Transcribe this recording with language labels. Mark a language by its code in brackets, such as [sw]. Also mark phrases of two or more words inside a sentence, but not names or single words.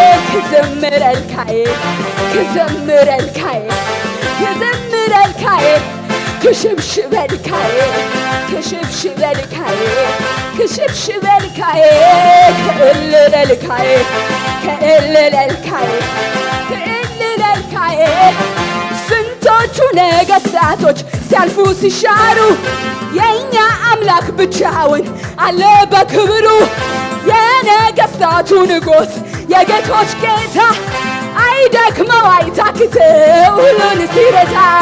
[ti] ክዝምረልካ ክዝምረልካ ክዝምረልካ ክሽብሽበልካ ክሽብሽበልካ ክሽብሽበልካ ክእልለልካ ክእልለልካ ክእልለልካ [am] ስንቶቹ ነገሥታቶች ሲያልፉ ሲሻሩ የእኛ አምላክ ብቻውን አለ በክብሩ። የነገሥታቱ ንጉሥ የጌቶች ጌታ አይደክመው አይታክተው ሁሉን ሲረታ።